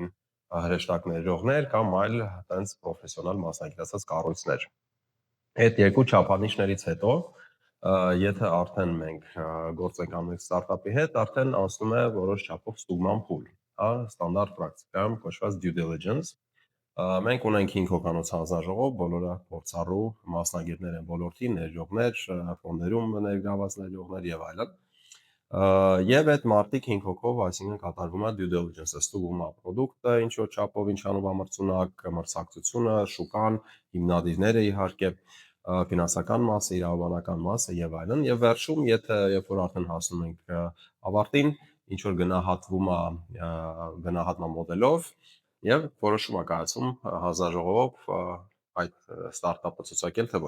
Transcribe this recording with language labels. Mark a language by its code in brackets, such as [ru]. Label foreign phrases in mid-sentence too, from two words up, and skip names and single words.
[hy] հրեշտակ ներդրողներ կամ այլ այտենց պրոֆեսիոնալ մասնագիտացած կառույցներ։ Այդ երկու չափանիշներից հետո, եթե արդեն մենք գործ ենք անում ստարտափի հետ, արդեն անցնում է որոշ չափով ստուգման փուլ, հա, ստանդարտ պրակտիկայում կոչված [en] due diligence։ [hy] Մենք ունենք 5 հոգանոց հանձնաժողով, բոլորը փորձառու մասնագետներ են ոլորտի, ներդրողներ, ֆոնդերում ներգրաված ներդրողներ եւ այլն։ Եվ այդ մարտիկ 5 հոգով, այսինքն կատարվում է [en] due diligence- [hy] ը, ստուգում է product-ը, ինչ որ չափով, ինչանով ամրցունակ, մրցակցությունը, շուկան, հիմնադիրները իհարկե, ֆինանսական մասը, իրավաբանական մասը եւ այլն, եւ վերջում, երբ որ արդեն հասնում ենք ավարտին, ինչ որ գնահատվում է գնահատման մոդելով եւ որոշում է կայացում հանձնաժողովով այդ ստարտափը ցուցակել թե ոչ։